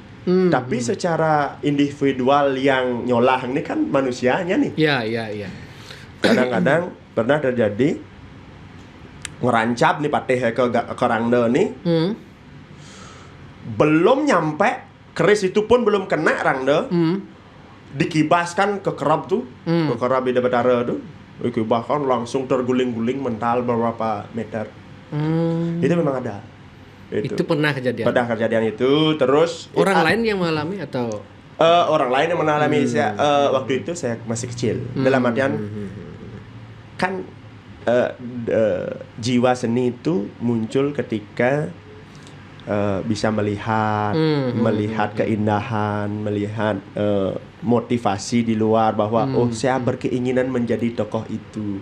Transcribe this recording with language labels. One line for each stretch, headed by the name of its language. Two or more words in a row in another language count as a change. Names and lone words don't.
Indonesian: Tapi secara individual yang nyolah ini kan manusianya nih. Iya. Kadang-kadang pernah terjadi ngerancap nih Patih ke Rangda nih. Belum nyampe keris itu pun belum kena Rangda. Dikibaskan ke kerab tuh, ke kerab Ida Betara tuh. Dikibaskan langsung terguling-guling mental beberapa meter. Itu memang ada. Itu pernah kejadian. Pernah kejadian itu. Terus orang lain yang mengalami atau orang lain yang mengalami. Waktu itu saya masih kecil. Dalam artian kan jiwa seni itu muncul ketika bisa melihat keindahan, melihat motivasi di luar bahwa saya berkeinginan menjadi tokoh itu.